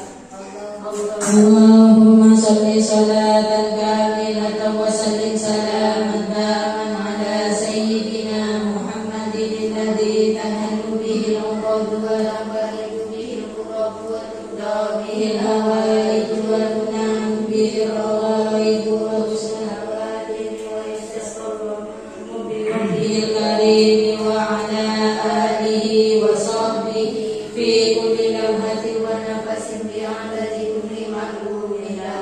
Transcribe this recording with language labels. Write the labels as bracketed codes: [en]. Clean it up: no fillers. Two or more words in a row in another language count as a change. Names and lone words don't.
[ar] اللهم صل صلاة كاملة وسلم سلاما تاما على سيدنا محمد الذي تنحل به العقد ولا به القرب وتدار به الحوائج و به الرغائب والشهوات ويستسقى بوجهه الكريم وعلى آله وصحبه في كل لمحة ونفس بعدد كل معلوم له.